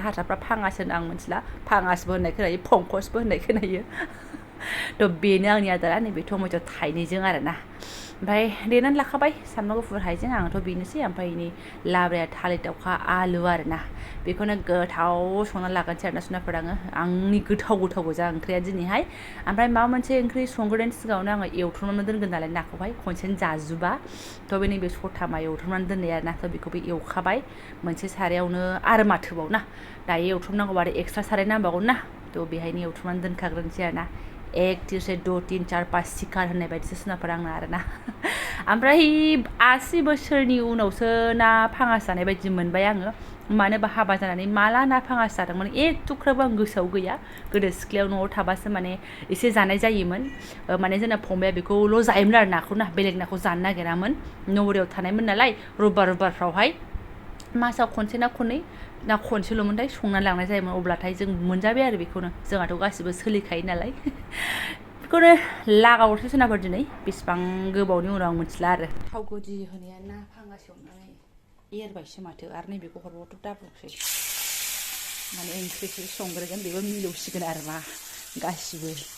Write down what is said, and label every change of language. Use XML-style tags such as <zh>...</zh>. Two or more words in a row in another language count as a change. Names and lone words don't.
<brx>हारसाफ्रा फाङास होनो आं मिथिला फाङासबो होननाय खोनायो पंकसबो होननाय खोनायो थ' बेनो आंनि आदारा नैबे टमेट' थाइनैजों आरो ना ओमफ्राय देनानै लाखाबाय सामब्राम गुफुर हाइजें आंथ' बेनोसै ओमफ्राय नै लाब्राया थालिर दाउखा आलु आरो ना बेखौनो गोथाव संना लागोनसै आरो ना सुनाफोर आङो आंनि गोथाव गोजा ओंख्रिया दिनैहाय ओमफ्राय माबा मोनसे ओंख्रि संग्रोनायनि सिगाङावनो आङो एवथ्रमनानै दोनगोन नालाय नाखौहाय खनसेनो जाजुबा थ' बे नैबे सथामा एवथ्रमनानै दोननाय आरो ना थ' बेखौबो एवखाबाय मोनसे सारायावनो आरो माथोबाव ना दायो एवथ्रमनांगौ आरो एक्सट्रा साराय नांबावगौ ना थ' बेहायनो एवथ्रमनानै दोनखाग्रोनोसै आरो ना</brx> <hi>एक तीर से दो तीन चार पाँच सिखार</hi> <brx>होननाय बायदिसो सुनाफोर आंना आरो ना ओमफ्राय 80 बोसोरनि उनावसो ना फाङास जानाय बायदि मोनबाय आङो मानोबा हाबा जानानै माला ना फाङास जादोंमोन एथ'ख्राबो आं गोसोआव गैया गोदो सिख्लायाव न'आव थाबासो माने एसे जानाय जायोमोन माने जोंना फंबाया बेखौल' जायोमोन आरो नाखौ ना बेलेग नाखौ जानो नागिरामोन नगरियाव थानायमोन नालाय रबिबारफ्रावहाय मासाव खनसे ना खननै ना खनसेल'मोनथाय संनानै लांनाय जायोमोन अब्लाथाय जों मोनजाबाय आरो बेखौनो जोंहाथ' गासिबो सोलिखायो नालाय बेखौनो लागावहरसै सोनाफोर दिनै बेसेबां गोबावनि उनाव आं मिथिला आरो थाव गुदि होनाया ना फाङास एवनानै एरबायसो माथो आरो नैबेखौ हरबावथ' दाबुंसै माने ओंख्रिखौ संग्रोगोन बेबो मिलौसिगोन आरो मा गासिबो</brx>